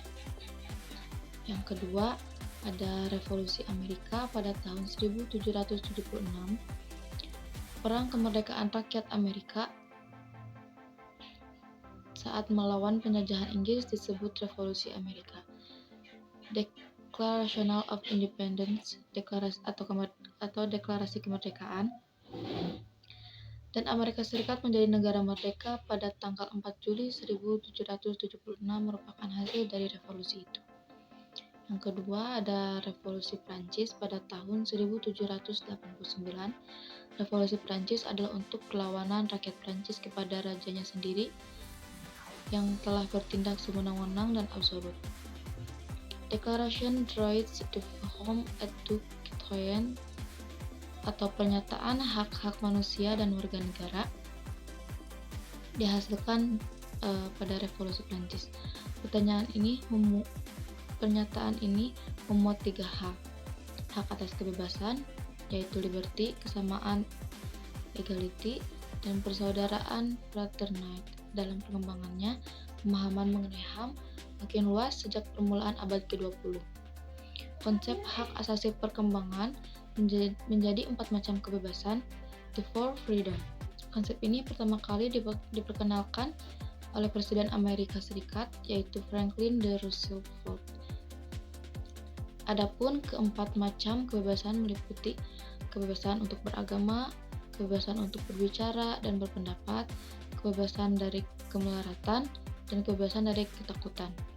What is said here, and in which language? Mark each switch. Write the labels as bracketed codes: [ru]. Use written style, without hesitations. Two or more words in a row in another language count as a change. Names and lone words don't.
[id] Yang kedua, ada Revolusi Amerika pada tahun 1776. Perang kemerdekaan rakyat Amerika saat melawan penjajahan Inggris disebut Revolusi Amerika. [en] Declaration of Independence, [id] deklarasi kemerdekaan, dan Amerika Serikat menjadi negara merdeka pada tanggal 4 Juli 1776 merupakan hasil dari revolusi itu. Yang kedua ada Revolusi Prancis pada tahun 1789. Revolusi Prancis adalah untuk perlawanan rakyat Prancis kepada rajanya sendiri yang telah bertindak sewenang-wenang dan absolut. [fr] Declaration droits de l'homme et du citoyen [id] atau pernyataan hak-hak manusia dan warga negara dihasilkan pada Revolusi Prancis. Pernyataan ini memuat 3 hak. Hak atas kebebasan, yaitu liberty, kesamaan, equality, dan persaudaraan, fraternity. Dalam pengembangannya, pemahaman mengenai HAM makin luas sejak permulaan abad ke-20. Konsep hak asasi perkembangan menjadi 4 macam kebebasan, [en] the four freedom. [id] Konsep ini pertama kali diperkenalkan oleh Presiden Amerika Serikat, yaitu Franklin D. Roosevelt. Adapun keempat macam kebebasan meliputi kebebasan untuk beragama, kebebasan untuk berbicara dan berpendapat, kebebasan dari kemelaratan, dan kebebasan dari ketakutan.